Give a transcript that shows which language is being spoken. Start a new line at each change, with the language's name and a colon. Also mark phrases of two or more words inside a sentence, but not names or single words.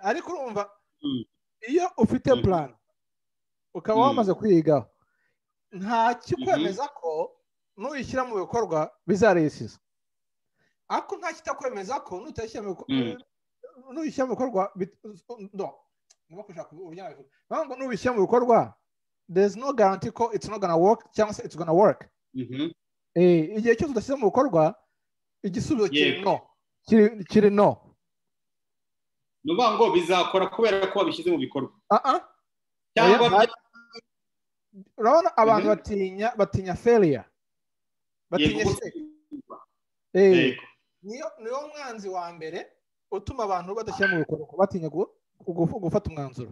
Kinyarwanda: Ariko urumva iyo ufite plan ukaba wamaze kwigaho, nta kikwemeza ko nuyishyira mu bikorwa bizaresiza, ariko nta kitakwemeza ko nuyishyira mu bikorwa nubishyira mu bikorwa,
English: there's no guarantee ko it's not gonna work
Kinyarwanda: cyangwa se
English: it's gonna work.
Kinyarwanda: Igihe cyose udashyize mu bikorwa, igisubizo kiri no. Nuvuga ngo bizakora kubera ko babishyize mu bikorwa. Urabona abantu batinya failure, batinya niyo mwanzi wa mbere utuma abantu badashyira mu bikorwa, batinya gufata umwanzuro.